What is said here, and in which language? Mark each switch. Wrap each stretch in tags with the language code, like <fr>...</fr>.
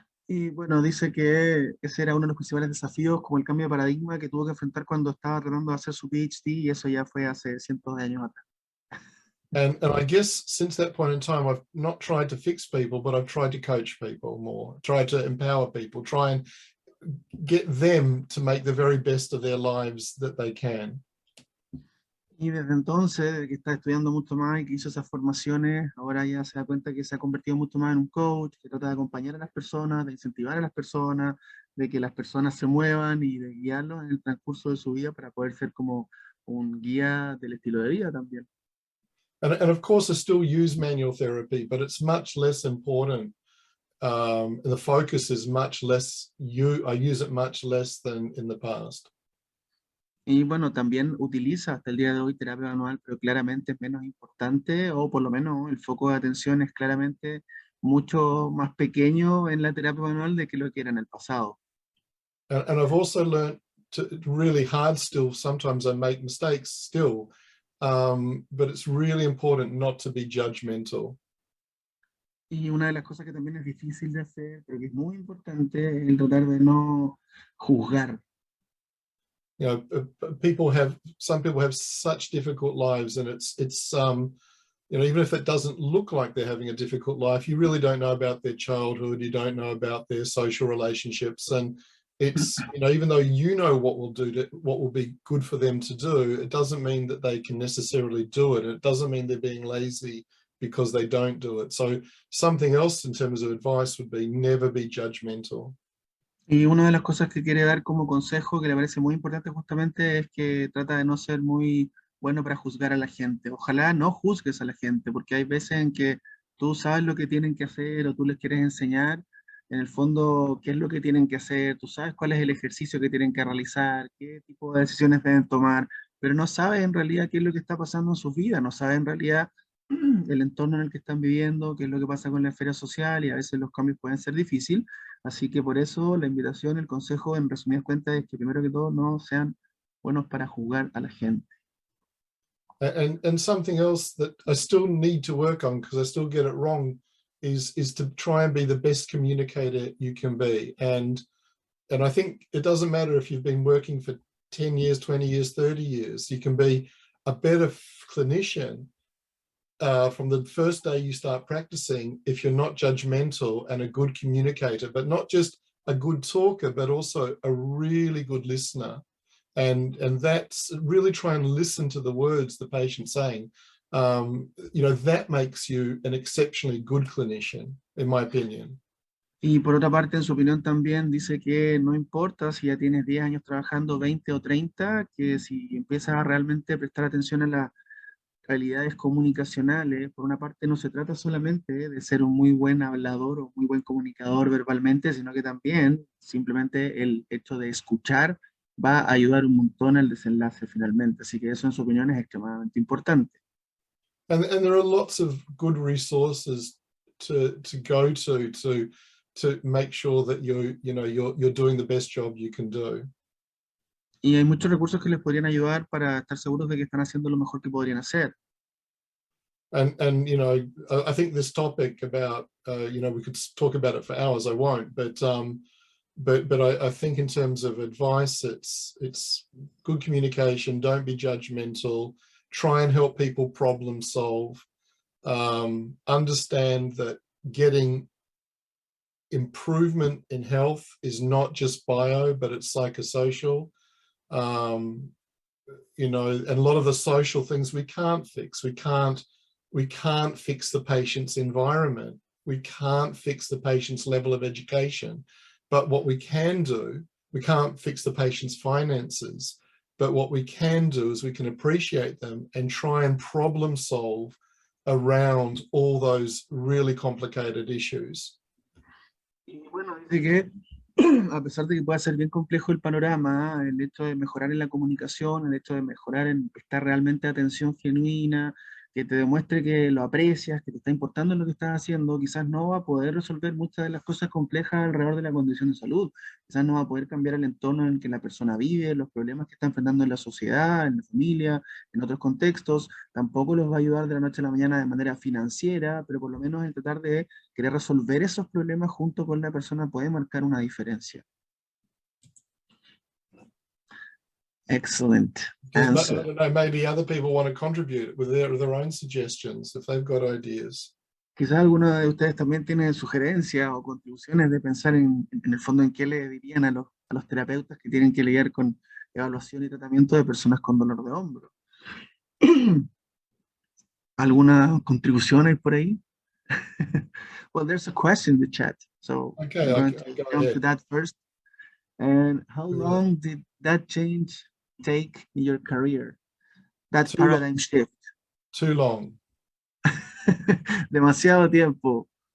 <es>Y bueno, dice que ese era uno de los principales desafíos, como el cambio de paradigma que tuvo que enfrentar cuando estaba tratando de hacer su PhD, y eso ya fue hace cientos de años atrás.</es> <en>And I guess since that point in time, I've not tried to fix people, but I've tried to coach people more, tried to empower people, try and get them to make the very best of their lives that they can.</en> <es>Y desde entonces, desde que está estudiando mucho más y que hizo esas formaciones, ahora ya se da cuenta que se ha convertido mucho más en un coach, que trata de acompañar a las personas, de incentivar a las personas, de que las personas se muevan y de guiarlos en el transcurso de su vida para poder ser como un guía del estilo de vida también.</es> <en>And of course, I still use manual therapy, but it's much less important. The focus is much less, I use it much less than in the past.</en> <es>Y bueno, también utiliza hasta el día de hoy terapia manual, pero claramente es menos importante, o por lo menos el foco de atención es claramente mucho más pequeño en la terapia manual de que lo que era en el pasado.</es> <en>And I've also learned to really hard still, sometimes I make mistakes still, but it's really important not to be judgmental.</en> <es>Y una de las cosas que también es difícil de hacer, pero que es muy importante, es el tratar de no juzgar.</es> <en>You know, some people have such difficult lives, and it's you know, even if it doesn't look like they're having a difficult life, you really don't know about their childhood, you don't know about their social relationships, and it's, you know, even though you know what will be good for them to do, it doesn't mean that they can necessarily do it. It doesn't mean they're being lazy because they don't do it. So something else in terms of advice would be never be judgmental.</en> <es>Y una de las cosas que quiere dar como consejo, que le parece muy importante justamente, es que trata de no ser muy bueno para juzgar a la gente. Ojalá no juzgues a la gente, porque hay veces en que tú sabes lo que tienen que hacer o tú les quieres enseñar, en el fondo, qué es lo que tienen que hacer, tú sabes cuál es el ejercicio que tienen que realizar, qué tipo de decisiones deben tomar, pero no sabes en realidad qué es lo que está pasando en sus vidas, no sabes en realidad el entorno en el que están viviendo, qué es lo que pasa con la esfera social, y a veces los cambios pueden ser difíciles. Así que por eso la invitación, el consejo, en resumidas cuentas, es que primero que todo no sean buenos para juzgar a la gente.</es> <en>And something else that I still need to work on, because I still get it wrong, is to try and be the best communicator you can be. And I think it doesn't matter if you've been working for 10 years, 20 years, 30 years, you can be a better clinician from the first day you start practicing if you're not judgmental and a good communicator, but not just a good talker, but also a really good listener. And that's really try and listen to the words the patient's saying. You know, that makes you an exceptionally good clinician, in my opinion.</en> <es>Y por otra parte, en su opinión también dice que no importa si ya tienes 10 años trabajando, 20 o 30, que si empiezas a realmente prestar atención a habilidades comunicacionales, por una parte no se trata solamente de ser un muy buen hablador o muy buen comunicador verbalmente, sino que también simplemente el hecho de escuchar va a ayudar un montón al desenlace finalmente. Así que eso, en su opinión, es extremadamente importante.</es> <en>And there are lots of good resources to go to make sure that you're doing the best job you can do.</en> <es>Y hay muchos recursos que les podrían ayudar para estar seguros de que están haciendo lo mejor que podrían hacer.</es> <en>And I think this topic about we could talk about it for hours. I won't, but I think in terms of advice, it's good communication. Don't be judgmental. Try and help people problem solve. Understand that getting improvement in health is not just bio, but it's psychosocial. And a lot of the social things we can't fix. We can't fix the patient's environment. We can't fix the patient's level of education. But what we can do, we can't fix the patient's finances. But what we can do is we can appreciate them and try and problem solve around all those really complicated issues.</en> <es>Y bueno, dice que a pesar de que pueda ser bien complejo el panorama, el hecho de mejorar en la comunicación, el hecho de mejorar en prestar realmente atención genuina, que te demuestre que lo aprecias, que te está importando en lo que estás haciendo, quizás no va a poder resolver muchas de las cosas complejas alrededor de la condición de salud, quizás no va a poder cambiar el entorno en el que la persona vive, los problemas que está enfrentando en la sociedad, en la familia, en otros contextos, tampoco los va a ayudar de la noche a la mañana de manera financiera, pero por lo menos en tratar de querer resolver esos problemas junto con la persona puede marcar una diferencia.</es> <en>Excellent answer. I don't know, maybe other people want to contribute with their own suggestions if they've got ideas.</en> <es>Quizás alguno de ustedes también tiene sugerencias o contribuciones de pensar en el fondo en qué le dirían a los terapeutas que tienen que lidiar con evaluación y tratamiento de personas con dolor de hombro. ¿Alguna contribución hay por ahí?</es> <en>Well, there's a question in the chat, so Okay, I'm going to jump to that first. And how long did that change take in your career? That paradigm shift? Too long.</en> <es>Demasiado tiempo.</es>